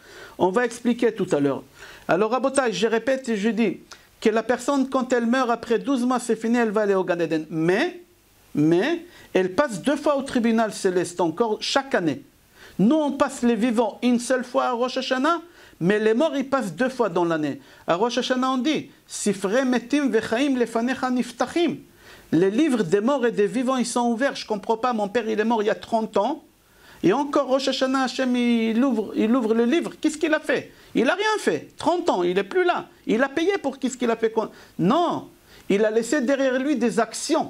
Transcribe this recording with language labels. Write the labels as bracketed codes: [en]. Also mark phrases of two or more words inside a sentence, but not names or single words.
[fr] On va expliquer tout à l'heure. Alors, Rabotai, je répète et je dis que la personne, quand elle meurt après 12 mois, c'est fini, elle va aller au Gan Eden. Mais, elle passe 2 fois au tribunal céleste encore chaque année. Nous, on passe les vivants une seule fois à Rosh Hashanah, mais les morts, ils passent 2 fois dans l'année. À Rosh Hashanah, on dit [he] ספרי מתים וחיים לפניך נפתחים. [fr] Les livres des morts et des vivants, ils sont ouverts. Je ne comprends pas, mon père, il est mort il y a 30 ans. Et encore, Rosh Hashanah, Hachem, il ouvre le livre. Qu'est-ce qu'il a fait? Il n'a rien fait. 30 ans, il n'est plus là. Il a payé pour qu'est-ce qu'il a fait? Non, il a laissé derrière lui des actions.